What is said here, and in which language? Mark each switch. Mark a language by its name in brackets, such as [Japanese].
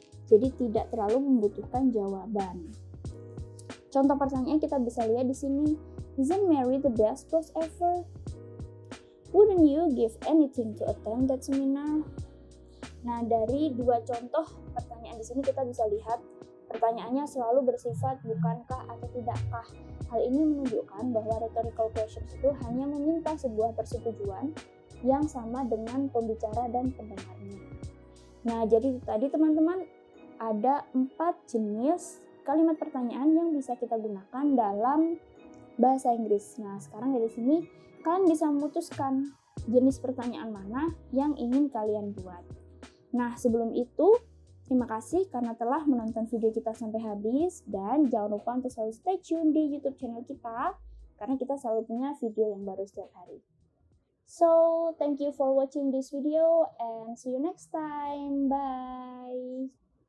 [Indonesian] Jadi tidak terlalu membutuhkan jawaban. Contoh pertanyaan kita bisa lihat di sini. [English] Isn't Mary the best boss ever? Wouldn't you give anything to attend that seminar? [Indonesian] Nah, dari dua contoh pertanyaan di sini kita bisa lihat pertanyaannya selalu bersifat bukankah atau tidakkah. Hal ini menunjukkan bahwa rhetorical questions itu hanya meminta sebuah persetujuan yang sama dengan pembicara dan pendengarnya. Nah, jadi tadi teman-teman ada 4 jenis kalimat pertanyaan yang bisa kita gunakan dalam bahasa Inggris. Nah, sekarang dari sini kalian bisa memutuskan jenis pertanyaan mana yang ingin kalian buat. Nah, sebelum itu, terima kasih karena telah menonton video kita sampai habis, dan jangan lupa untuk selalu stay tune di YouTube channel kita karena kita selalu punya video yang baru setiap hari. [English] So, thank you for watching this video and see you next time. Bye.